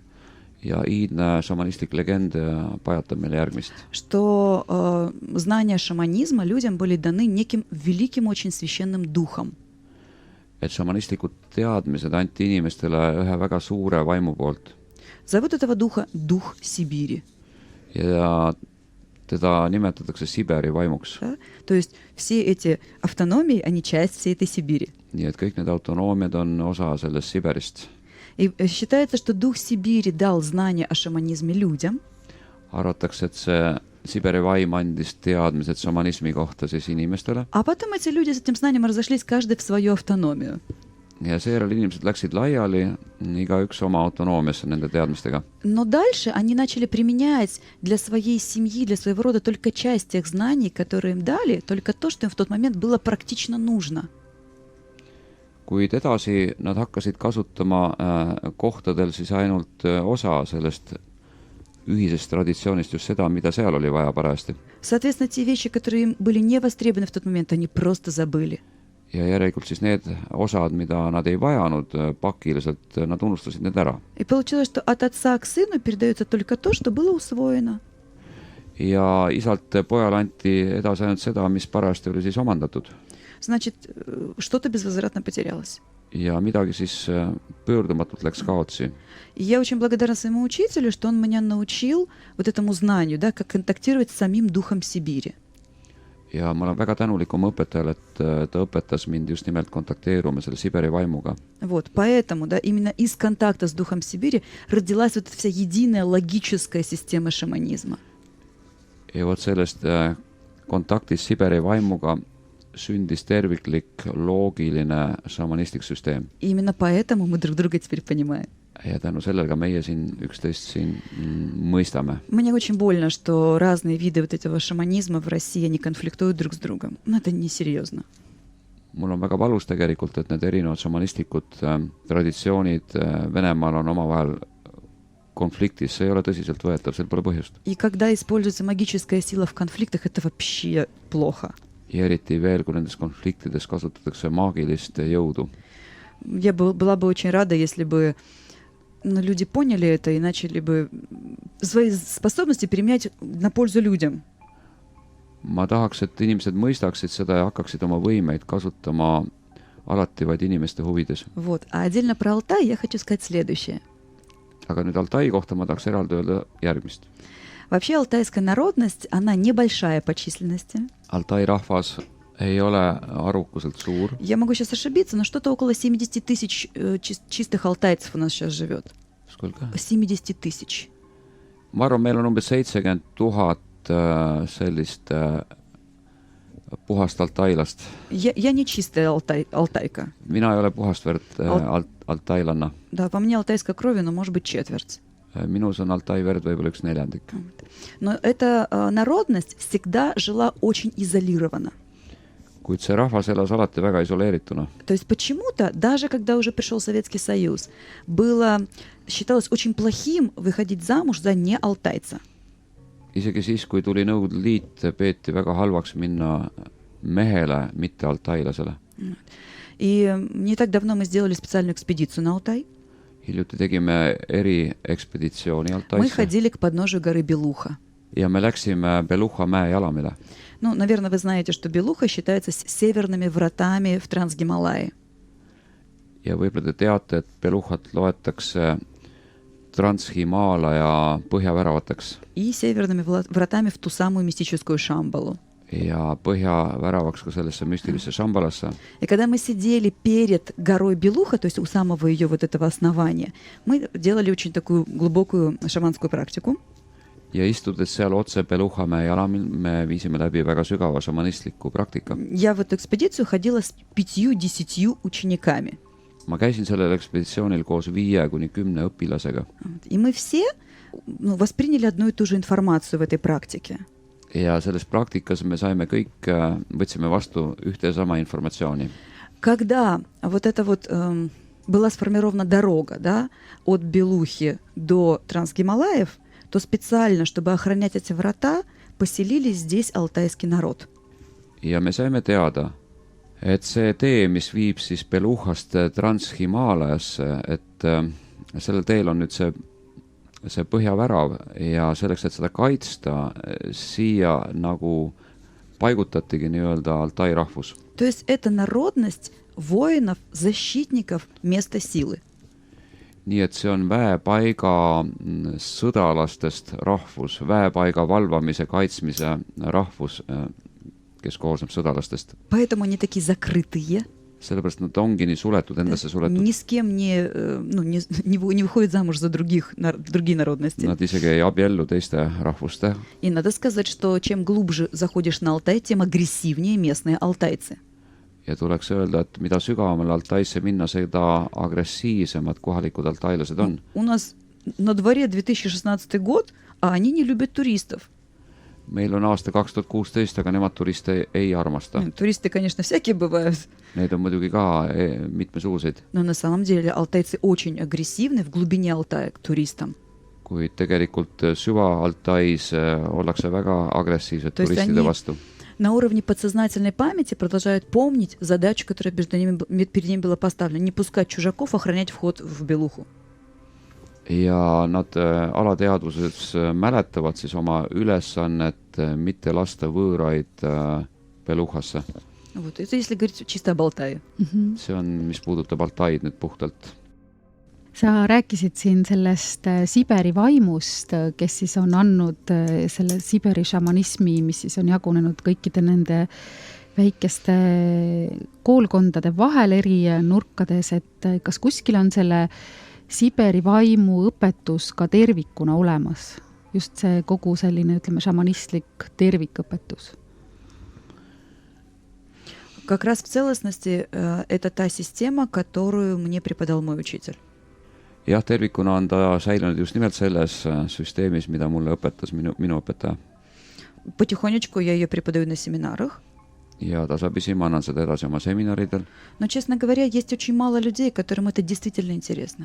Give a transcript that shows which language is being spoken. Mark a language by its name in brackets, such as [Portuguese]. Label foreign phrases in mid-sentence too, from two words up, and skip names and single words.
[Estonian] Ja iidne šamanistlik legend pajatab meile järgmist. [Russian] Что знания шаманизма людям были даны неким великим, очень священным духом. [Estonian] Et šamanistlikud teadmised anti inimestele ühe väga suure vaimu poolt. [Russian] Зовут этого духа дух Сибири. [Estonian] Ja teda nimetatakse Siberi vaimuks. [Russian] Да? То есть все эти автономии, они часть всей этой Сибири. [Estonian] Nii et kõik need autonoomiad on osa sellest Siberist. [Russian] И считается, что дух Сибири дал знания о шаманизме людям. [Estonian] Arvatakse, et see Siberi vaim andis teadmised šamanismi kohta siis inimestele. [Russian] А потом эти люди с этим знанием разошлись, каждый в свою автономию. [Estonian] Ja seejärel inimesed läksid laiali, igaüks oma autonoomiasse nende teadmistega. [Russian] Но дальше они начали применять для своей семьи, для своего рода только часть тех знаний, которые им дали, только то, что им в тот момент было практично нужно. [Estonian] Kuid edasi nad hakkasid kasutama kohtadel siis ainult osa sellest ühisest traditsioonist, just seda, mida seal oli vaja parajasti. [Russian] Соответственно, те вещи, которые им были не востребованы в тот момент, они просто забыли. [Estonian] Ja järelikult siis need osad, mida nad ei vajanud pakiliselt, nad unustasid need ära. [Russian] И получилось, что от отца к сыну передается только то, что было усвоено. [Estonian] Ja isalt pojale anti edasi ainult seda, mis parajasti oli siis omandatud. [Russian] Значит, что-то безвозвратно потерялось. [Estonian] Ja midagi siis pöördumatult läks kaotsi. [Russian] И я очень благодарна своему учителю, что он меня научил вот этому знанию, да, как контактировать с самим духом Сибири. [Estonian] Ja ma olen väga tänulik oma õpetajale, et ta õpetas mind just nimelt kontakteeruma selle Siberi vaimuga. [Russian] Вот, поэтому, да, именно из контакта с духом Сибири родилась вот эта вся единая логическая система шаманизма. [Estonian] Ja vot sellest kontaktis Siberi vaimuga sündis terviklik loogiline šamanistlik süsteem. [Russian] И именно поэтому мы друг друга теперь понимаем. [Estonian] Ja tänu sellele meie siin üksteist siin mõistame. [Russian] Мне очень больно, что разные виды вот этого шаманизма в России, они конфликтуют друг с другом. Но это несерьезно. [Estonian] Mul on väga valus tegelikult, et need erinevad šamanistlikud traditsioonid Venemaal on omavahel konfliktis. See ei ole tõsiselt võetav, sel pole põhjust. [Russian] И когда используется магическая сила в конфликтах, это вообще плохо. [Estonian] Ja eriti veel, kui nendes konfliktides kasutatakse maagilist jõudu. [Russian] Я была бы очень рада, если бы люди поняли это и начали бы свои способности применять на пользу людям. [Estonian] Ma tahaks, et inimesed mõistaksid seda ja hakkaksid oma võimeid kasutama alati vaid inimeste huvides. [Russian] Вот. А отдельно про Алтай я хочу сказать следующее. [Estonian] Aga nüüd Altai kohta ma tahaks eraldi öelda järgmist. [Russian] Вообще алтайская народность, она небольшая по численности. [Estonian] Altai rahvas ei ole arukuselt suur. [Russian] Я могу сейчас ошибиться, но что-то около 70 тысяч чистых алтайцев у нас сейчас живет. Сколько? 70 тысяч. [Estonian] Ma arvan, meil on umbes 70 000 sellist puhast altailast. [Russian] Я не чистая алтайка. [Estonian] Mina ei ole puhast verd altailanna. [Russian] Да, по мне алтайской крови, но может быть четверть. [Estonian] Minus on Altai verd võib-olla 1/4. [Russian] Но эта народность всегда жила очень изолированно. [Estonian] kuid see rahvas elas alati väga isoleerituna. [Russian] То есть почему-то, даже когда уже пришел Советский Союз, считалось очень плохим выходить замуж за не алтайца. [Estonian] Isegi siis, kui tuli Nõukogude Liit, peeti väga halvaks minna mehele, mitte altailasele. [Russian] И не так давно мы сделали специальную экспедицию на Алтай. [Estonian] Hiljuti tegime eriekspeditsiooni [Russian] Мы [Estonian] Altaisse [Russian] ходили к подножию горы Белуха. [Estonian] ja me läksime Beluha mäe jalamile. [Russian] Ну, наверное, вы знаете, что Белуха считается северными вратами в Трансгималайи. [Estonian] Ja võib-olla te teate, et Beluhat loetakse Transhimaalaja põhjaväravateks [Russian] И северными вратами в ту самую мистическую Шамбалу. [Estonian] ja põhjaväravaks ka sellesse müstilisse Shambalasse. [Russian] И когда мы сидели перед горой Белуха, то есть у самого ее вот этого основания, мы делали очень такую глубокую шаманскую практику. [Estonian] Ja istudes seal otse Beluha mäe jalamil, me viisime läbi väga sügava šamanistliku praktika. [Russian] Я в эту экспедицию ходила с 5-10 учениками. [Estonian] Ma käisin sellel ekspeditsioonil koos 5-10 õpilasega. [Russian] И мы все восприняли одну и ту же информацию в этой практике. [Estonian] Ja selles praktikas me saime kõik, võtsime vastu ühte ja sama informatsiooni. [Russian] Когда вот это вот была сформирована дорога, да, от Белухи до Трансгималаев, то специально, чтобы охранять эти врата, поселили здесь алтайский народ. [Estonian] Ja me saime teada, et see tee, mis viib siis Beluhast Transhimaalajasse, et sellel teel on nüüd see põhjavärav ja selleks, et seda kaitsta, siia nagu paigutatigi nii-öelda Altai rahvus. [Russian] То есть это народность воинов, защитников места силы. [Estonian] Nii et see on väepaiga sõdalastest rahvus, väepaiga valvamise, kaitsmise rahvus, kes koosneb sõdalastest. [Russian] Поэтому они такие закрытые. [Estonian] Sellepärast nad ongi nii suletud, endasse suletud. [Russian] Ни с кем не выходят замуж за другие народности. [Estonian] Nad isegi ei abiellu teiste rahvuste. [Russian] И надо сказать, что чем глубже заходишь на Алтай, тем агрессивнее местные алтайцы. [Estonian] Ja tuleks öelda, et mida sügavamale Altaisse minna, seda agressiivsemad kohalikud altailased on. [Russian] У нас на дворе 2016 год, а они не любят туристов. [Estonian] Meil on aasta 2016, aga nemad turiste ei armasta. [Russian] Туристы, конечно, всякие бывают. [Estonian] Neid on muidugi ka mitmesuguseid. [Russian] Но на самом деле алтайцы очень агрессивны в глубине Алтая к туристам. [Estonian] Kuid tegelikult süva Altais ollakse väga agressiivsed [Russian] То есть [Estonian] turistide [Russian] они [Estonian] vastu. [Russian] на уровне подсознательной памяти продолжают помнить задачу, которая перед ними была поставлена. Не пускать чужаков, охранять вход в Белуху. [Estonian] Ja nad alateadvuses mäletavad siis oma ülesannet mitte lasta võõraid Beluhasse. [Russian] Вот. Это если говорить чисто об Алтае. [Estonian] See on, mis puudutab Altaid nüüd puhtalt. Sa rääkisid siin sellest Siberi vaimust, kes siis on andnud selle Siberi šamanismi, mis siis on jagunenud kõikide nende väikeste koolkondade vahel eri nurkades, et kas kuskil on selle Siberi vaimu õpetus ka tervikuna olemas? Just see kogu selline, ütleme, šamanistlik tervikõpetus. [Russian] Как раз в целостности это та система, которую мне преподал мой учитель. [Estonian] Jah, tervikuna on ta säilinud just nimelt selles süsteemis, mida mulle õpetas minu õpetaja. [Russian] Потихонечку я ее преподаю на семинарах. [Estonian] Ja tasapisi ma annan seda edasi oma seminaridel. [Russian] Но, честно говоря, есть очень мало людей, которым это действительно интересно.